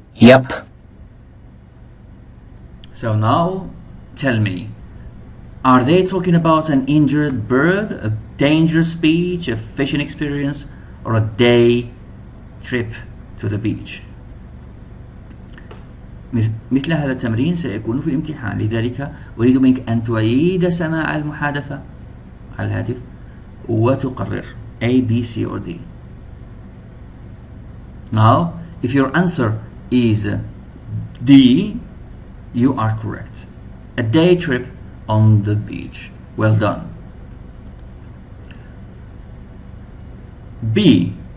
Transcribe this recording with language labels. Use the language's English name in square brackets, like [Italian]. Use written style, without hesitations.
[English] Yep. So now, tell me, are they talking about an injured bird, a dangerous beach, a fishing experience, or a day trip to the beach? [Arabic] مثل هذا التمرين سيكون في الامتحان، لذلك أريد منك أن تعيد سماع المحادثة على الهاتف وتقرر [English] A, B, C, or D. Now, if your answer is D, you are correct. A day trip on the beach. Well done. B.